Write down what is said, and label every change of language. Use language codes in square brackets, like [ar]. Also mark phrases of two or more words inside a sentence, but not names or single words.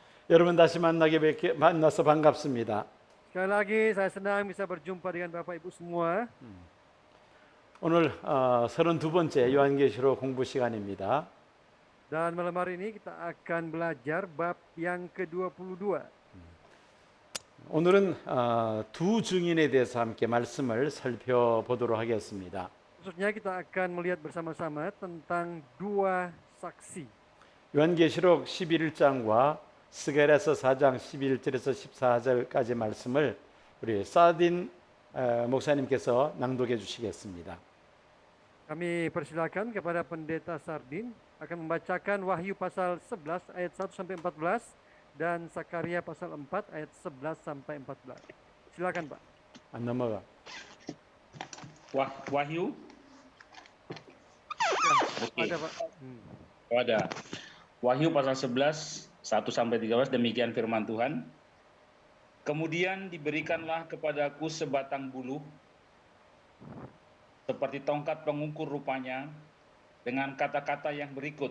[ko] 여러분 다시 만나서 반갑습니다. [id] Sekali lagi saya senang bisa berjumpa dengan Bapak Ibu semua. [ko] 오늘 32번째 요한계시록 공부 시간입니다. [id] Dan malam hari ini kita akan belajar bab yang ke-22. [ko] 오늘은 두 증인에 대해서 함께 말씀을 살펴보도록 하겠습니다. [id] Khususnya kita akan melihat bersama-sama tentang dua saksi. [ko] 요한계시록 11장과 스가랴서 4장 11절에서 14절까지 말씀을 우리 사딘 목사님께서 낭독해 주시겠습니다. [id] Kami persilakan kepada Pendeta Sardin akan membacakan Wahyu pasal 11 ayat 1 sampai 14 dan Sakaria pasal 4 ayat 11 sampai 14. Silakan, Pak. [ko] 안 넘어가. [id] Wahyu. Oke. Ada, Pak. Ada. Wahyu pasal 11 1 sampai 13 demikian firman Tuhan. Kemudian diberikanlah kepadaku sebatang buluh seperti tongkat pengukur rupanya dengan kata-kata yang berikut.